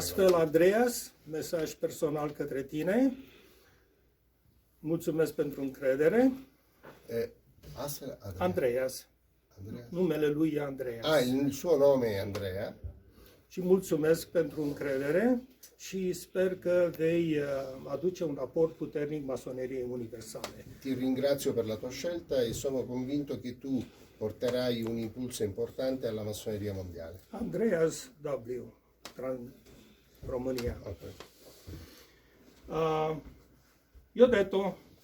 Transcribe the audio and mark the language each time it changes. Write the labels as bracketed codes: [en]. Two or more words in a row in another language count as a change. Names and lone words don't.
[ro] Astfel, Andreas, mesaj personal către tine. Mulțumesc pentru încredere. Astfel, Andreas. Andrea. Numele lui e Andreas. [it] Il suo nome è Andrea. [ro] Și mulțumesc pentru încredere și sper că vei aduce un aport puternic masoneriei universale. [it] Ti ringrazio per la tua scelta e sono convinto che tu porterai un impulso importante alla massoneria mondiale. [ro] Andreas W. România. Ok. [it] Io ho detto